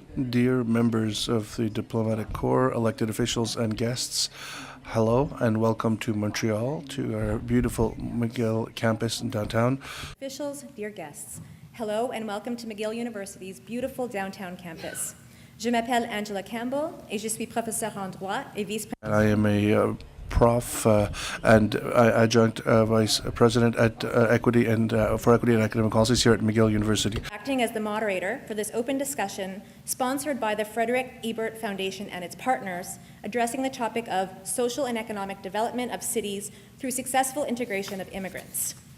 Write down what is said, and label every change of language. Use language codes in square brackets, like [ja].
[en] Dear members of the Diplomatic Corps, elected officials and guests, hello and welcome to Montreal, to our beautiful McGill campus in downtown. Officials, dear guests, hello and welcome to McGill University's beautiful downtown campus. [fr] Je m'appelle Angela Campbell et je suis professeure en droit et vice-présidente. [en] I am a prof and adjunct vice president at equity and for equity and academic policies here at McGill University. Acting as the moderator for this open discussion sponsored by the Frederick Ebert Foundation and its partners, addressing the topic of social and economic development of cities through successful integration of immigrants.